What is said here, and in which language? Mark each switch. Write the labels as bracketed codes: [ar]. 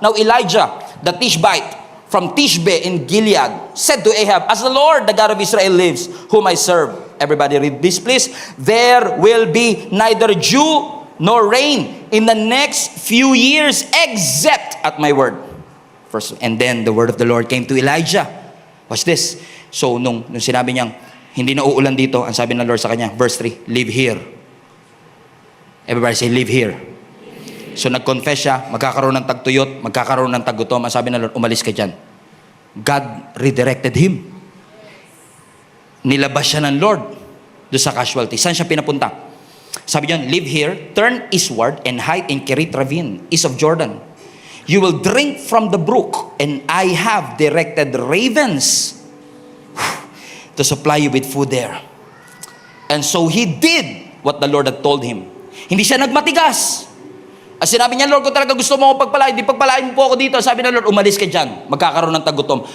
[en] Now Elijah, the Tishbite, from Tishbe in Gilead, said to Ahab, as the Lord, the God of Israel lives, whom I serve. Everybody read this please. There will be neither dew nor rain in the next few years except at my word. First, and then the word of the Lord came to Elijah. Watch this. [tl] So nung sinabi niyang, hindi na uulan dito, ang sabi ng Lord sa kanya, verse 3, [en] live here. Everybody say, live here. [tl] So nag-confess siya, magkakaroon ng tagtuyot, magkakaroon ng tagutom. Ang sabi ng Lord, umalis ka dyan. [en] God redirected him. [tl] Nilabas siya ng Lord doon sa casualty. Saan siya pinapunta? Sabi niya, [en] live here, turn eastward, and hide in Kerit Ravine, east of Jordan. You will drink from the brook, and I have directed ravens to supply you with food there. And so he did what the Lord had told him. [tl] Hindi siya nagmatigas. As sinabi niya, Lord, kung talaga gusto mo ako pagpalain, di pagpalain po ako dito. Sabi ng Lord, umalis ka dyan. Magkakaroon ng tagutom.